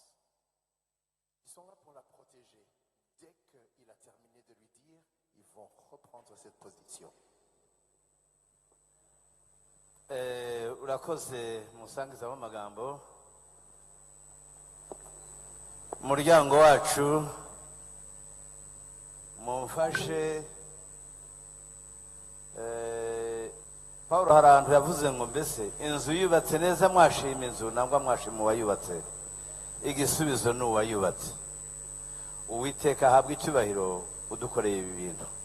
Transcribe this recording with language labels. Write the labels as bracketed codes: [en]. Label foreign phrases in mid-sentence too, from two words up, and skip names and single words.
[fr] Ils sont là pour la protéger. Dès qu'il a terminé de lui dire, ils vont reprendre cette position. [rw] Urakoze musangiza w'amagambo umuryango wacu mumfashe Paulo hari ahantu yavuze ngo mbese inzu yubatse neza mwashima inzu nangwa mwashima uwayubatse igisubizo ni uwayubatse Uwiteka ahabwa icyubahiro udukoreye ibi bintu